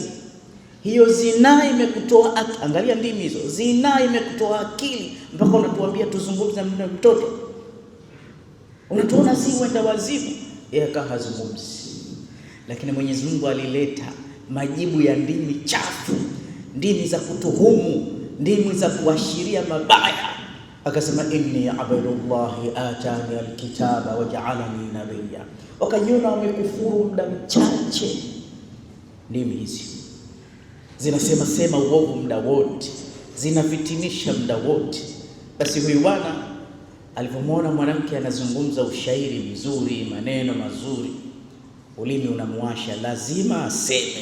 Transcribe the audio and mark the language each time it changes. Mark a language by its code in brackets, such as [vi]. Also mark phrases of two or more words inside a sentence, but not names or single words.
[sw] Hiyo zinaa imekutoa, angalia ndimi hizo, zinaa imekutoa akili mpaka unatuambia tuzungumze na mtoto? Unatuona si wenda wazimu? Yeye akahazungumzi. Lakini Mwenyezi Mungu alileta majibu ya ndimi chafu, ndimi za kutuhumu, ndimi za kuashiria mabaya. [ar] Akasema إني عبد الله آتاني الكتاب وجعلني نبيا. [sw] Wakajiona wamekufuru muda mchache. Ndimi hizi zinasema uovu muda wote, zinafitinisha muda wote. Basi huyu bwana alipomwona mwanamke anazungumza ushairi mzuri, maneno mazuri, ulimi unamwasha, lazima aseme.